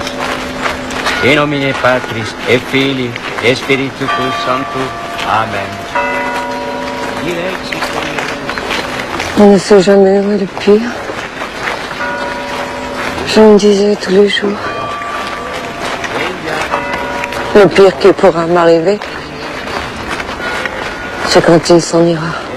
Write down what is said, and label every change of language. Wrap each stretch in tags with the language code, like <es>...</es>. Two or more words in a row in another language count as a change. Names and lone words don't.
<la>In nomine Patris et Filii et Spiritus Sanctus. Amen.</la> <fr>On ne sait jamais où est le pire. Je me disais tous les jours. Le pire qui pourra m'arriver, c'est quand il s'en ira.</fr>